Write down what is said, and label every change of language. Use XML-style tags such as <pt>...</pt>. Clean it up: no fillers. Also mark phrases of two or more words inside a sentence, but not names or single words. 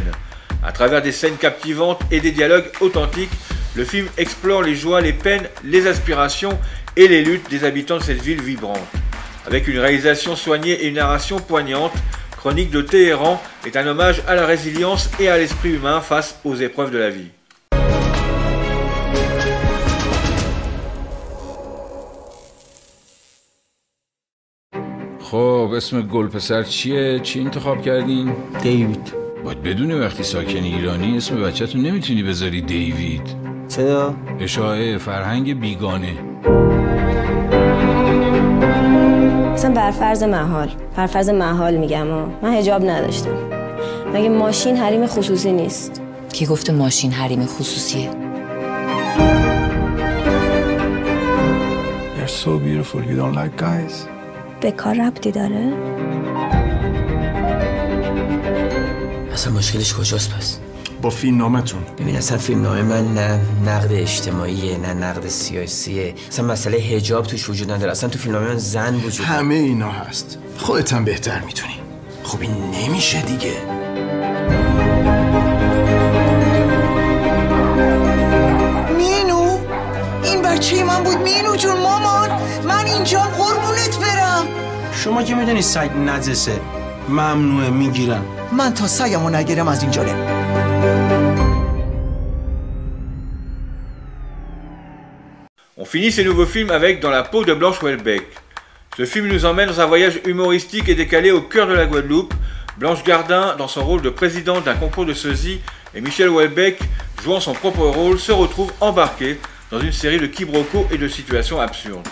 <fr>À travers des scènes captivantes et des dialogues authentiques, le film explore les joies, les peines, les aspirations et les luttes des habitants de cette ville vibrante. Avec une réalisation soignée et une narration poignante, Chronique de Téhéran est un hommage à la résilience et à l'esprit humain face aux épreuves de la vie.</fr> <fa>خب اسم گل پسر چیه؟ چی انتخاب کردین؟ دیوید. باید بدونی وقتی ساکن ایرانی اسم بچه‌تون نمیتونی بذاری دیوید. چرا؟ اشاعه فرهنگ بیگانه. مثلا برفرض محال میگم من حجاب نداشتم. مگه ماشین حریم خصوصی نیست؟ کی گفته ماشین حریم خصوصیه؟</fa> <en>You're so beautiful. You don't like guys?</en> <fa>به کار ربطی داره؟ اصلا مشکلش کجاست پس؟ با فیلم نامتون. ببین اصلا فیلم نامه من نه نقد اجتماعیه نه نقد سیاسیه. اصلا مسئله حجاب توش وجود نداره. اصلا تو فیلم نامه من زن وجود نداره. همه اینا هست. خودت هم بهتر میتونی. خب این نمیشه دیگه. مینو این بچه من بود. مینو جون مامان من اینجا قربونت برم. شما که میدونی سگ نجسه ممنوعه میگیرم. من تا سگمو نگیرم از اینجا نمیرم.</fa> <fr>On finit ces nouveaux films avec Dans la peau de Blanche Houellebecq. Ce film nous emmène dans un voyage humoristique et décalé au cœur de la Guadeloupe. Blanche Gardin, dans son rôle de présidente d'un concours de sosie, et Michel Houellebecq, jouant son propre rôle, se retrouvent embarqués dans une série de quiproquos et de situations absurdes.</fr>